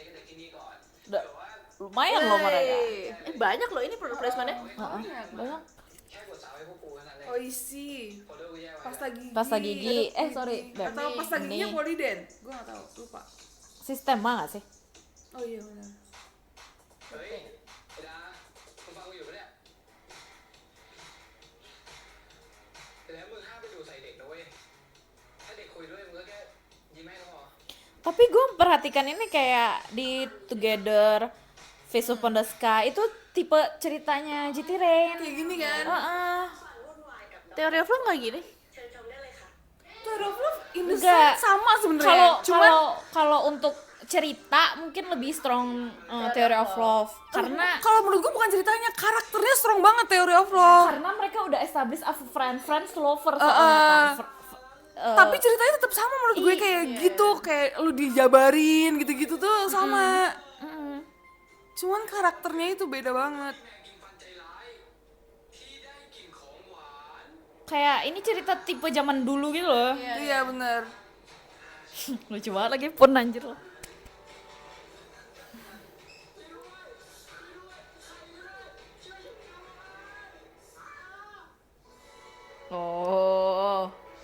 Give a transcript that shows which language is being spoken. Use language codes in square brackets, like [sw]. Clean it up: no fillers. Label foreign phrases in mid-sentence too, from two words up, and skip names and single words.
[th] ที่นี่ก่อน [id] Udah, lumayan loh mereka. Banyak loh ini [en] product placement- [id] nya. Banyak. [th] แค่กดซับให้พวกกูเท่านั้นเลย [id] Oh isi. [th] โฟลเดอร์กูแยกไว้ [id] Pasta gigi. Pasta gigi. Sorry, Beb. Atau pasta giginya Ini Polident. Gue gak tahu, lupa. Sistema nggak sih? Oh iya benar. [th] เฮ้ยไอ้ดามึงฟังกูอยู่ปะเนี่ยแล้วมึงห้ามไปดูใส่เด็กนะเว้ยถ้าเด็กคุยด้วยมึงก็แค่ยิ้มให้ก็พอ [id] Tapi gue memperhatikan ini kayak di Together, Face Upon the Sky itu tipe ceritanya GT Rain. Kayak gini kan. Heeh. Theory of Love nggak gini. [en] Theory of Love in the [id] Enggak. sense sama sebenarnya. Kalau Cuman kalau untuk cerita mungkin lebih strong Theory of Love karena kalau menurut gue bukan ceritanya, karakternya strong banget Theory of Love. karena mereka udah [en] establish a friends lover [id] Tapi ceritanya tetap sama menurut gue, kayak gitu, kayak lu dijabarin gitu-gitu tuh sama. Cuman karakternya itu beda banget. [th] กินฟันใจร้ายที่ได้กลิ่นของหวาน [id] kayak ini cerita tipe zaman dulu gitu loh. Iya bener. Lucu banget lagi pun anjir loh. Oh.